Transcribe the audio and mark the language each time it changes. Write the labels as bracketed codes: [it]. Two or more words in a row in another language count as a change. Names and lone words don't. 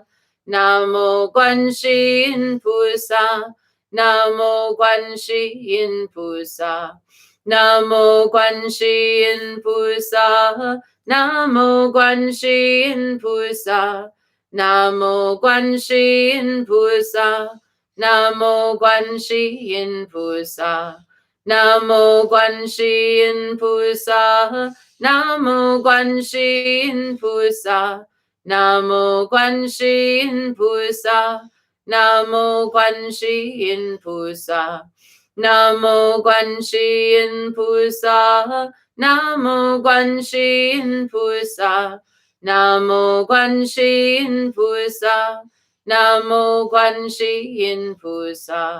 [zh] 南无观世音菩萨，南无观世音菩萨，南无观世音菩萨，南无观世音菩萨，南无观世音菩萨，南无观世音菩萨，南无观世音菩萨，南无观世音菩萨，南无观世音菩萨，南无观世音菩萨，南无观世音菩萨，南无观世音菩萨，南无观世音菩萨，南无观世音菩萨.